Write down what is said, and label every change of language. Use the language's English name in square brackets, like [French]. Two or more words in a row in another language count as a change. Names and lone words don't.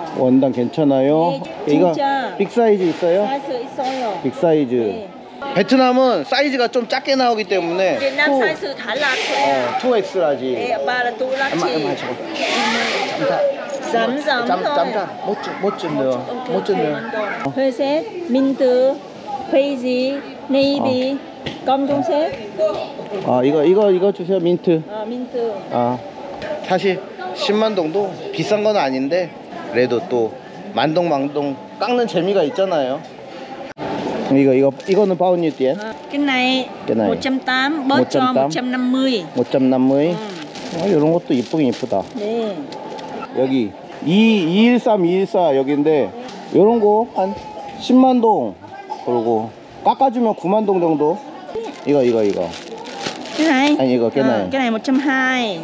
[Korean] 원단 괜찮아요. 네, 이거 진짜. 빅 사이즈 있어요? 사이즈 있어요. 빅 사이즈. 네. 베트남은 사이즈가 좀 작게 나오기 때문에 베트남 사이즈 달라. 2X라지. 예, 오빠는 또 라지. 쌈. 짬짜. 멋진 นื้อ. 멋진 นื้อ. 회색, 민트, 베이지, 네이비, 검정색. 이거 주세요. 민트. 민트. 사실 10만 동도 비싼 건 아닌데 그래도 또 만동 깎는 재미가 있잖아요. 이거는 [Vietnamese] bao nhiêu tiền Cái này Cái này 180 bớt cho 150. 5.50. [Korean] 이런 것도 이쁘긴 이쁘다. 네. 여기 213, 214 여기인데 이런 거 한 10만 동, 그리고 깎아주면 9만 동 정도. 이거 [Vietnamese] Cái này. [Korean] 아니 이거 [Vietnamese] Cái này 120.